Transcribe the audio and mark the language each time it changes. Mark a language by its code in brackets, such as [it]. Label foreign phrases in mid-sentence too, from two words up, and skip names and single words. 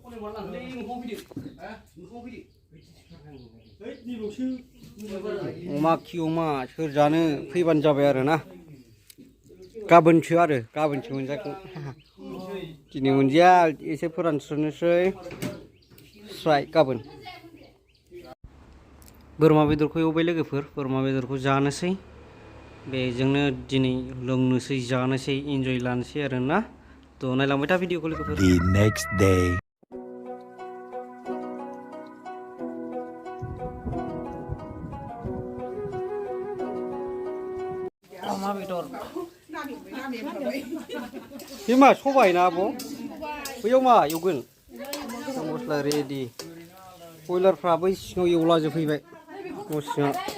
[brx] अमा खि अमा सोर जानो फैबानो जाबाय आरो ना गाबोनसो मोनजागोन दिनै मोनजाया एसे फोरानस्रोनोसै स्राय गाबोन बोरमा बेदरखौ एवबाय लोगोफोर बोरमा बेदरखौ जानोसै बेजोंनो दिनै लोंनोसै जानोसै इन्जय लानोसै आरो ना थ' नायलांबाय था भिडिअखौ लोगोफोर [en] The next day [brx] अमा बेदर बे मा सबाय ना आब' बैयाव मा एवगोन मस्ला रेडि बयलारफ्रा बै सिङाव एवलाजोबफैबाय न' सिङाव